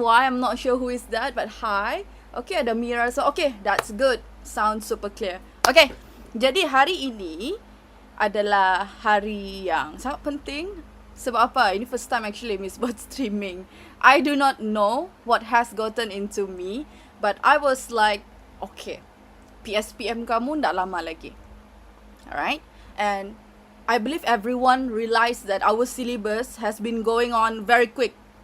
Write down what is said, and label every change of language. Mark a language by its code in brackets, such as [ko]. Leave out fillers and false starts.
[en] I'm not sure who is that, but hi. Okay, ada Mira. So, okay, that's good. Sounds super clear. [ms] Okay, jadi hari ini adalah hari yang sangat penting. Sebab apa? Ini [en] first time actually [ms] Miss buat streaming. [en] I do not know what has gotten into me, but I was like, okay, [ms] PSPM kamu tak lama lagi. [en] Alright? And I believe everyone realised that our syllabus has been going on very quick.